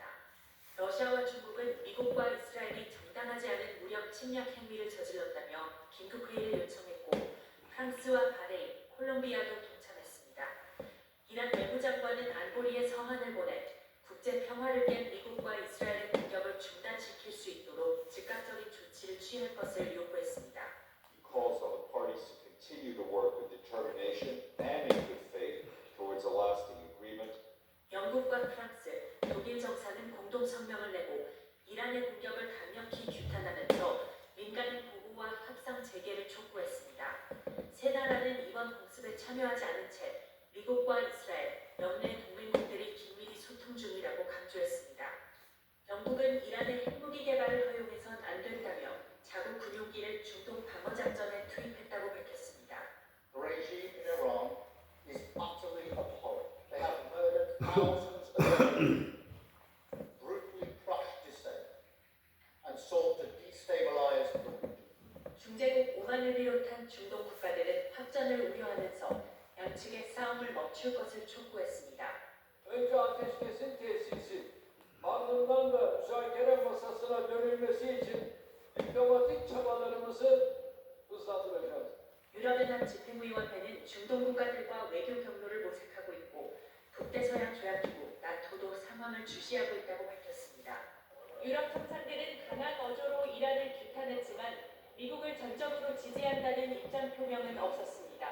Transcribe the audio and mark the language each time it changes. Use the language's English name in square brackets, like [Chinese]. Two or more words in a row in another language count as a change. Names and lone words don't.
[Korean] 러시아와 중국은 미국과 이스라엘이 정당하지 않은 무력 침략 행위를 저질렀다며 긴급회의를 요청했고 프랑스와 바레인, 콜롬비아도 동참했습니다. 이란 외무장관은 안보리에 성안을 보내 국제 평화를 깬 미국과 이스라엘의 공격을 중단시킬 수 있도록 즉각적인 조치를 취할 것을 요구했습니다. [English] He calls on the parties to continue to work with determination and in good faith towards a lasting agreement. [Korean] 영국과 프랑스, 독일 정상은 공동 성명을 내고 이란의 공격을 강력히 규탄하면서 민간인 보호와 협상 재개를 촉구했습니다. 세 나라는 이번 공습에 참여하지 않은 채 미국과 이스라엘, 영내 동맹국들이 긴밀히 소통 중이라고 강조했습니다. 영국은 이란의 핵무기 개발을 허용해선 안 된다며 자국 군용기를 중동 방어작전에 투입했다고 밝혔습니다. [English] The regime in Iran is utterly abhorrent. They have murdered thousands of Iranians, brutally crushed dissent, and sought to destabilize the region. [Korean] 중재국 오만을 비롯한 중동 국가들은 확전을 우려하면서 양측의 싸움을 멈출 것을 촉구했습니다. [Turkish] Önce ateşkesin tesisi, ardından da müzakere masasına dönülmesi için diplomatik çabalarımızı hızlandıracağız. [Korean] 유럽연합 집행위원회는 중동 국가들과 외교 경로를 모색하고 있고 북대서양 조약기구 나토도 상황을 주시하고 있다고 밝혔습니다. 유럽 정상들은 강한 어조로 이란을 규탄했지만 미국을 전적으로 지지한다는 입장 표명은 없었습니다.